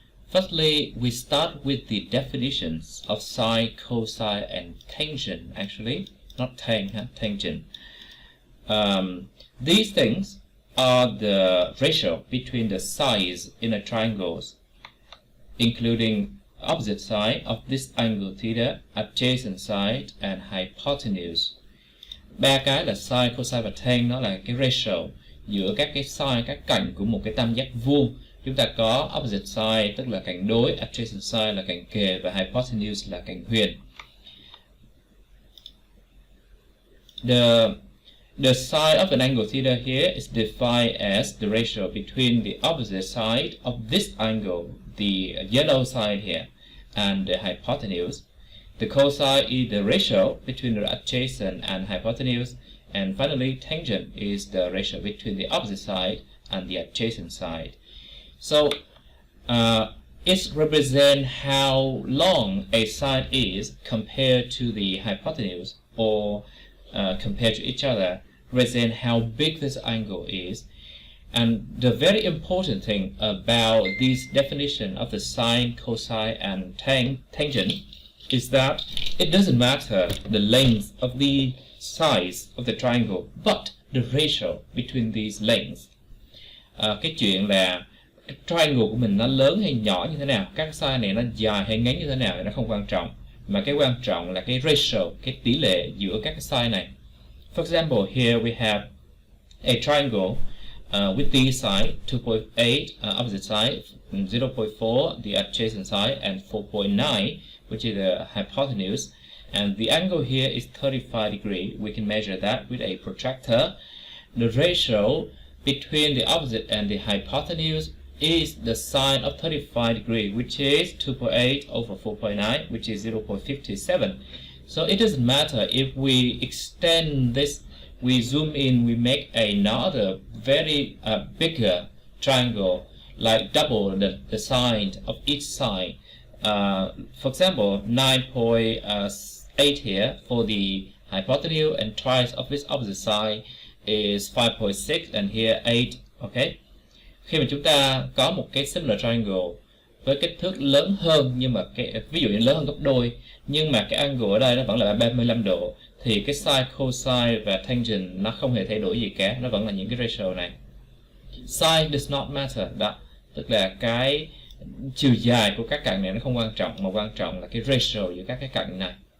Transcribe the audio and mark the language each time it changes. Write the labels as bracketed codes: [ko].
[en] Firstly, we start with the definitions of sine, cosine, and tangent, actually, not tan, tangent. These things are the ratio between the sides in a triangle, including opposite side of this angle theta, adjacent side, and hypotenuse. [vi] Ba cái là sine, cosine và tan, nó là cái ratio giữa các cái side, các cạnh của một cái tam giác vuông. Chúng ta có opposite side tức là cạnh đối, adjacent side là cạnh kề, và hypotenuse là cạnh huyền. [en] The side of an angle theta here is defined as the ratio between the opposite side of this angle, the yellow side here, and the hypotenuse. The cosine is the ratio between the adjacent and hypotenuse, and finally tangent is the ratio between the opposite side and the adjacent side. So it represents how long a side is compared to the hypotenuse, or compared to each other, represent how big this angle is. And the very important thing about this definition of the sine, cosine, and tangent is that it doesn't matter the length of the sides of the triangle, but the ratio between these lengths. [vi] Cái chuyện là cái triangle của mình nó lớn hay nhỏ như thế nào, các side này nó dài hay ngắn như thế nào thì nó không quan trọng, mà cái quan trọng là cái ratio, cái tỷ lệ giữa các cái side này. [en] For example, here we have a triangle with the side 2.8 opposite side, 0.4 the adjacent side, and 4.9 which is the hypotenuse, and the angle here is 35 degrees. We can measure that with a protractor. The ratio between the opposite and the hypotenuse is the sine of 35 degrees, which is 2.8 over 4.9, which is 0.57. So it doesn't matter if we extend this, we zoom in, we make another very bigger triangle, like double the side of each side. For example, 9.8 here for the hypotenuse, and twice of its opposite side is 5.6, and here 8. Okay. [vi] Khi mà chúng ta có một cái similar triangle với kích thước lớn hơn, nhưng mà ví dụ như lớn hơn gấp đôi, nhưng mà cái angle ở đây nó vẫn là 35 độ, thì cái sine, cosine và tangent nó không hề thay đổi gì cả, nó vẫn là những cái ratio này. [en] Sine does not matter, [vi] đó, tức là cái chiều dài của các cạnh này nó không quan trọng, mà quan trọng là cái ratio giữa các cái cạnh này.